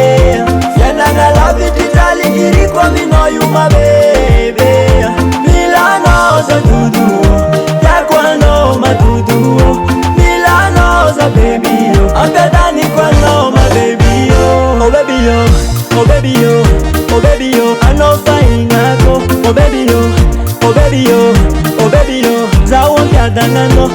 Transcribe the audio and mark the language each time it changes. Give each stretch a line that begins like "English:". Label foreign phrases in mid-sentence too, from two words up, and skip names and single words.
Malagasy: Fiainagna lavitry traly iriko aminao io mabebe. Milanao za dodo tiako anao madodo. Milanao za baby ampiadaniko anao mababy
English: oh baby yo, oh baby yo, oh baby yo,
Malagasy: anao faingako.
English: Oh baby yo, oh baby yo, oh baby yo,
Malagasy: za wontiadanano.